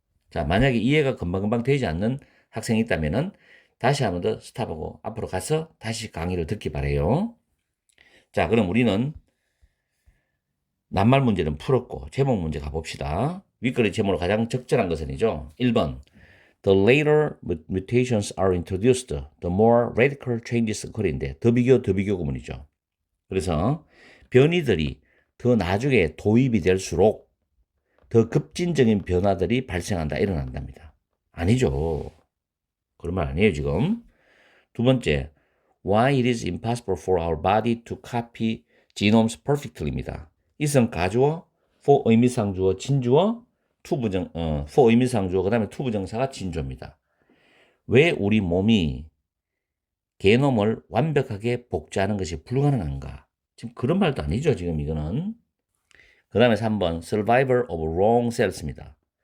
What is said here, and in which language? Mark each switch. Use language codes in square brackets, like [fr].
[ko] 자, 만약에 이해가 금방금방 되지 않는 학생이 있다면은 다시 한 번 더 스탑하고 앞으로 가서 다시 강의를 듣기 바래요. 자, 그럼 우리는 낱말 문제는 풀었고 제목 문제 가봅시다. 윗글의 제목으로 가장 적절한 것은이죠. [en] 1번 The later mutations are introduced, the more radical changes occur인데 [ko] 더 비교 구문이죠. 그래서 변이들이 더 나중에 도입이 될수록 더 급진적인 변화들이 발생한다, 일어난답니다. 아니죠. 그런 말 아니에요, 지금. 두 번째, [en] why it is impossible for our body to copy genomes perfectly [ko] 입니다. 이성 가주어, for 의미상주어, 진주어, for 의미상주어, 그 다음에 투부정사가 진주어입니다. 왜 우리 몸이 게놈을 완벽하게 복제하는 것이 불가능한가? 지금 그런 말도 아니죠, 지금 이거는. 그 다음에 3번, [en] survival of wrong cells [ko] 입니다.